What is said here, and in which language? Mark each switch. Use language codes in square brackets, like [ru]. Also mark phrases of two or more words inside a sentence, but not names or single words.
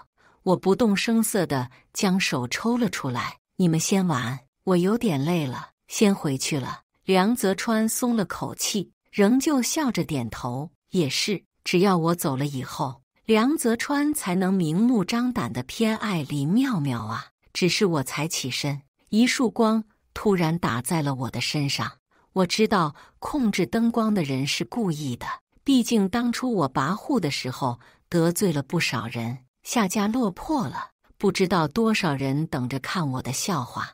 [zh] 我不動聲色地將手抽了出來。你們先玩，我有點累了，先回去了。梁澤川鬆了口氣，仍舊笑着點頭。也是，只要我走了以後，梁澤川才能明目張膽地偏愛林妙妙啊。只是我才起身，一束光突然打在了我的身上。我知道控制燈光的人是故意的，畢竟當初我跋扈的時候得罪了不少人，下家落魄了，不知道多少人等着看我的笑話。